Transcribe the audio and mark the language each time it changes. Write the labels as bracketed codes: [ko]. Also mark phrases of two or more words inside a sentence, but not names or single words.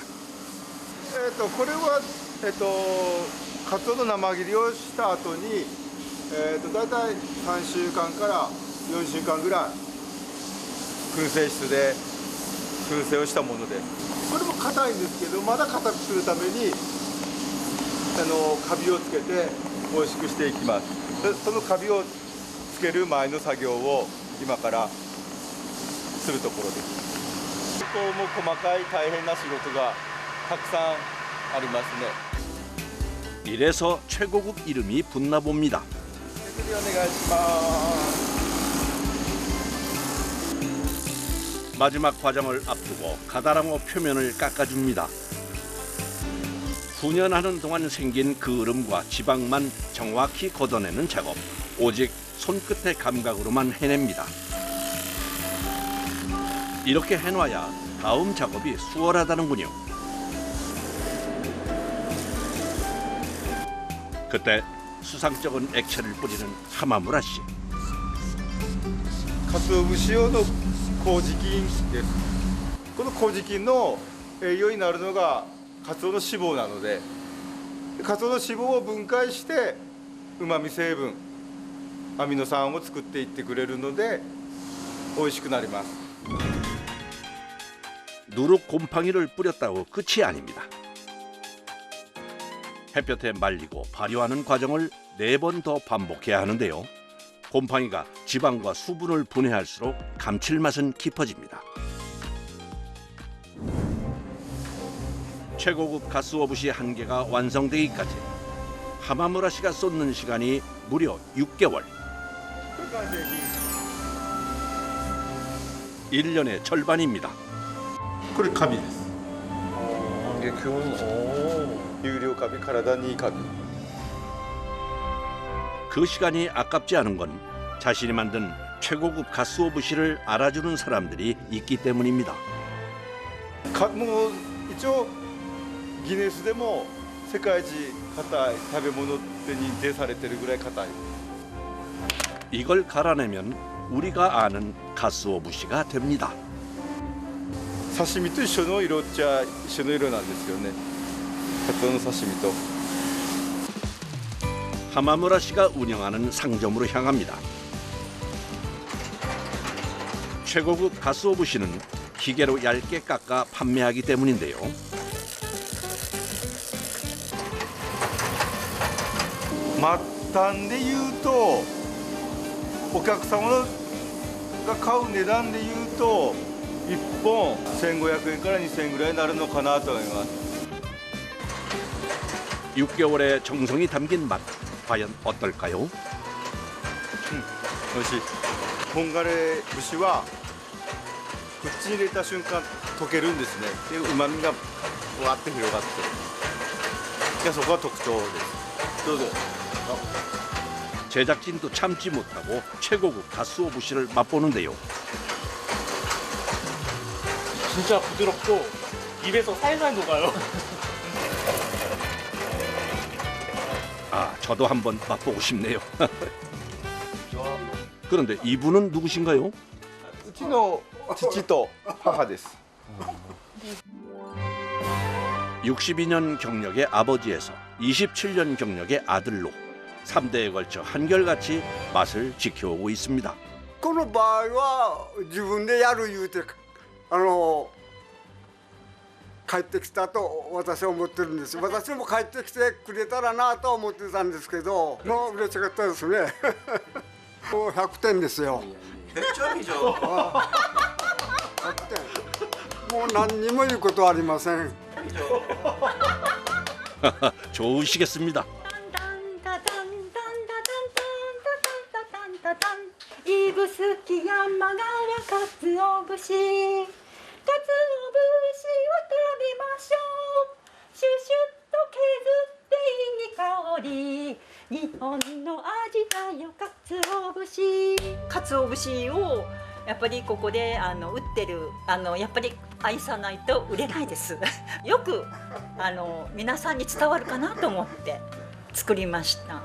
[ja] これはカツオの生切りをした後にだいたい3週間から4週間ぐらい燻製室で燻製をしたもので、これも硬いんですけど、まだ硬くするためにカビをつけて美味しくしていきます。そのカビをつける前の作業を今からするところです。ここも細かい大変な仕事がたくさんありますね。 [ko] 이래서 최고급 이름이 붙나 봅니다. 마지막 과정을 앞두고 가다랑어 표면을 깎아줍니다. 훈연하는 동안 생긴 그을음과 지방만 정확히 걷어내는 작업. 오직 손끝의 감각으로만 해냅니다. 이렇게 해놔야 다음 작업이 수월하다는군요. 그때 수상쩍은 액체를 뿌리는 하마무라 씨. [ja] 鰹節用の麹菌です。この麹菌の栄養になるのがカツオの脂肪なので、カツオの脂肪を分解してうまみ成分、アミノ酸を作っていってくれるので美味しくなります。 [ko] 누룩 곰팡이를 뿌렸다고 끝이 아닙니다. 햇볕에 말리고 발효하는 과정을 4번 더 반복해야 하는데요. 곰팡이가 지방과 수분을 분해할수록 감칠맛은 깊어집니다. 최고급 가스오부시 한 개가 완성되기까지 하마무라 씨가 쏟는 시간이 무려 6개월. 1년의 절반입니다. [ja] これカビです。有料カビ、体にいいカビ。 [ko] 그 시간이 아깝지 않은 건 자신이 만든 최고급 가스오부시를 알아주는 사람들이 있기 때문입니다. [ja] もう一応ギネスでも世界一硬い食べ物って認定されてるぐらい硬い。 [ko] 이걸 갈아내면 우리가 아는 가스오부시가 됩니다. [ja] 刺身と一緒の色っちゃ一緒の色なんですよね。カツオの刺身と。 [ko] 하마무라 씨가 운영하는 상점으로 향합니다. 최고급 가스오부시는 기계로 얇게 깎아 판매하기 때문인데요. [ja] 末端で言うとお客様が買う値段で言うと1本1500円から2000円ぐらいになるのかなと思います。 [ko] 6개월의 정성이 담긴 맛 과연 어떨까요? [ja] 美味しい。本枯節は口に入れた瞬間溶けるんですね。で旨味がわって広がって、そこが特徴です。どうぞ。 [ko] 제작진도 참지 못하고 최고급 가스오부시를 맛보는데요. 진짜 부드럽고 입에서 살살 녹아요. 아, 저도 한번 맛보고 싶네요. 그런데 이분은 누구신가요? [ja] うちの父と母です。 [ko] 62년 경력의 아버지에서 27년 경력의 아들로 3대에 걸쳐 한결같이 맛을 지켜오고 있습니다. [ja] この場合は自分でやる言うて帰ってきたと私は思ってるんです。私も帰ってきてくれたらなと思ってたんですけど、もう嬉しかったですね。もう100点ですよ。めっちゃいいじゃん。 100点。もう何にも言うことはありません。 [ko] 좋으시겠습니다. [ja] いぶすき やまがら かつおぶし かつおぶしを食べましょうシュシュッと削っていい香り日本の味だよかつお節をやっぱりここで売ってるやっぱり愛さないと売れないですよく皆さんに伝わるかなと思って作りました。